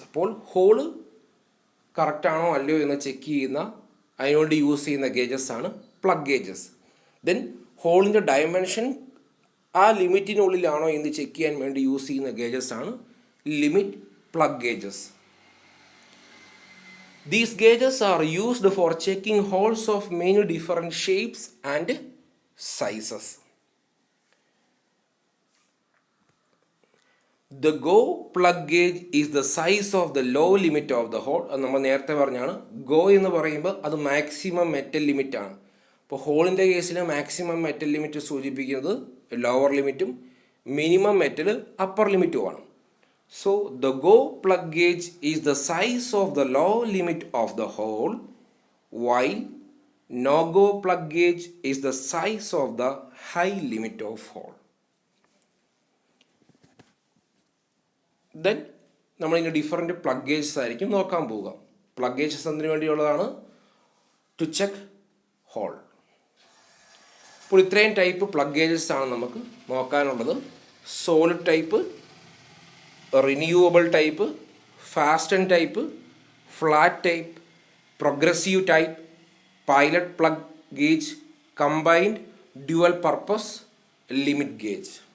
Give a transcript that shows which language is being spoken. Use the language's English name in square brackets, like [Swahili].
[Malayalam] അപ്പോൾ ഹോള് കറക്റ്റാണോ അല്ലയോ എന്ന് ചെക്ക് ചെയ്യുന്ന അതിനുവേണ്ടി യൂസ് ചെയ്യുന്ന ഗേജസ് ആണ് പ്ലഗ് ഗേജസ്. ദെൻ ഹോളിൻ്റെ ഡയമെൻഷൻ ആ ലിമിറ്റിനുള്ളിലാണോ എന്ന് ചെക്ക് ചെയ്യാൻ വേണ്ടി യൂസ് ചെയ്യുന്ന ഗേജസ് ആണ് limit plug gauges. [English] These gauges are used for checking holes of many different shapes and sizes. The go plug gauge is the size of the low limit of the hole. [Malayalam] അത് നമ്മൾ നേരത്തെ പറഞ്ഞാണ്. Go എന്ന് പറയുമ്പോൾ അത് maximum metal limit ആണ്. അപ്പോൾ ഹോളിൻ്റെ കേസിൽ മാക്സിമം മെറ്റൽ ലിമിറ്റ് സൂചിപ്പിക്കുന്നത് ലോവർ ലിമിറ്റും minimum metal upper ലിമിറ്റുമാണ്. [English] So the go plug gauge is the size of the low limit of the hole, while no go plug gauge is the size of the high limit of hole. [Malayalam] Then നമ്മളിതിൻ്റെ different plug gauges ആയിരിക്കും നോക്കാൻ പോവുക. Plug gauges എന്തിനു വേണ്ടിയുള്ളതാണ്? [English] To check hole. [Malayalam] അപ്പോൾ ഇത്രയും type plug gauges ആണ് നമുക്ക് നോക്കാനുള്ളത്. Solid type, renewable type, fasten type, flat type, progressive type, pilot plug gauge, combined dual purpose limit gauge.